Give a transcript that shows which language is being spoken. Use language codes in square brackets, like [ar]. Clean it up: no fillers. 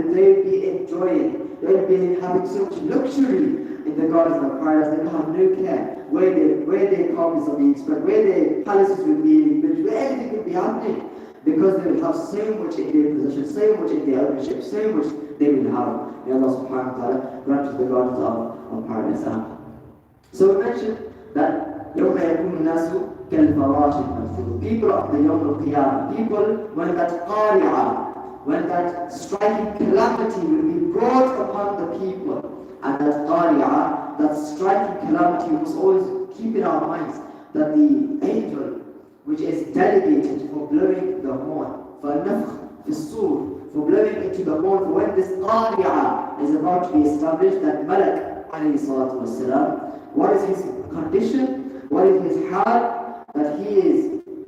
[en] They will be enjoying, they will be having so much luxury in the gardens of paradise. They will have no care where their carpets are being spread, where their palaces will be built, where anything will be happening. Because they will have so much in their possession, so much in their ownership, so much they will have. May Allah subhanahu wa ta'ala grant us the gardens of paradise. So we mentioned that [ar] يَوْمَ يَكُونُ النَّاسُ كَالْفَرَاشِ الْمَبْثُوثِ. [en] People of the Yawm al-Qiyamah, people when that qari'ah, when that striking calamity will be brought upon the people, and that qari'ah, that striking calamity, we must always keep in our minds that the angel which is delegated for blowing the horn, for nafkh, for sur, for blowing into the horn, for when this qari'ah is about to be established, that Malak alayhi salatu wasalam, what is his condition, what is his hal, that he is